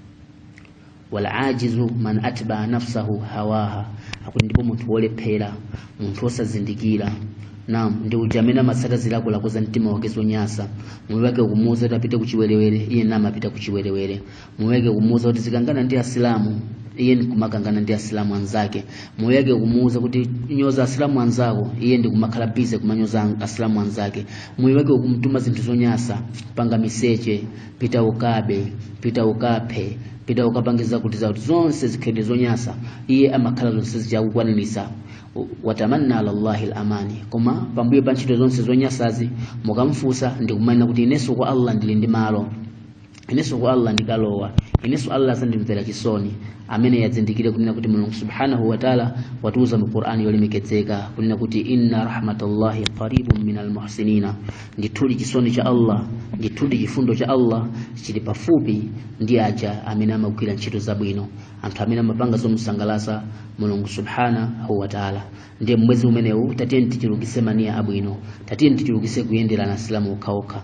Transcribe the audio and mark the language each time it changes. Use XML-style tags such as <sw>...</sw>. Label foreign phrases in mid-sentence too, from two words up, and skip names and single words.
<ar>والعاجز من أتبع نفسه هواها</ar> <ny>akuti ndipo munthu wolephera munthu osazindikira naam ndi ujamena masaka zilako lakoza mtima wake zonyasa moyo wake ukumuza kuti apite kuchiwerewere iye nama apita kuchiwerewere moyo wake ukumuza kuti zikangana ndi asilamu iye ndikumakangana ndi asilamu anzake moyo wake ukumuza kuti nyoza asilamu anzako iye ndikumakhala bize kumanyoza asilamu anzake moyo wake ukumtuma zinthu zonyasa panga miseche pita ukaphe pita ukapangiza kuti za zonse zikhede zonyasa iye amakhala zonse zijakukwanirisa</ny> <ar>وتمنى على الله الأماني</ar> <ny>koma pambuyo pa ntchito zonse zonyasazi mukamfusa ndikumana kuti ineso kwa Allah ndili ndi malo ineso kwa Allah ndikalowa, ineso Allah sandimvera chisoni. Amene yazindikire kunena kuti Mulungu</ny> <ar>سبحانه وتعالى</ar> <ny>watuza mu Qur'ani yolemekezeka kunena kuti</ny> <ar>إن رحمت الله قريب من المحسنين,</ar> <ny>ndithudi chisoni cha Allah, ndithudi chifundo cha Allah chili pafupi ndi aja amene amagwira ntchito zabwino, anthu amene amapanga zomusangalasa Mulungu</ny> <ar>سبحانه وتعالى.</ar> <ny>Ndiye mwezi umenewu tatiyeni tichulukise mania abwino, tatiyeni tichulukise kuyendera na Islamu okhaokha.</ny>